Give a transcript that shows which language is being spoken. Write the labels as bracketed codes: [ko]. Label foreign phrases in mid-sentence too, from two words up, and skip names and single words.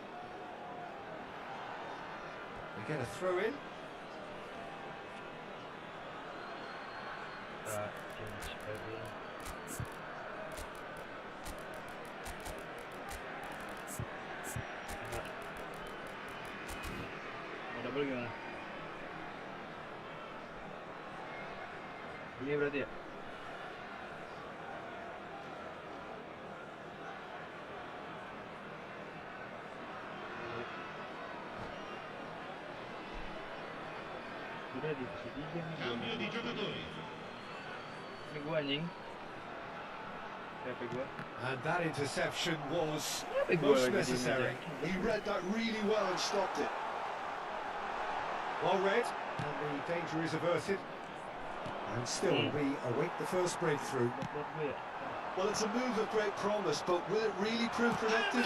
[en] We get a throw in. [id] Double gimana? Ini berarti ya? Udah divisi 3 nih. [it] Cambio di giocatori. [id] Ini gua anjing. Siapa gua? [en] And that interception was most necessary. He read that really well and stopped it. Well read, and the danger is averted. And still we await the first breakthrough. Well, it's a move of great promise, but will it really prove productive?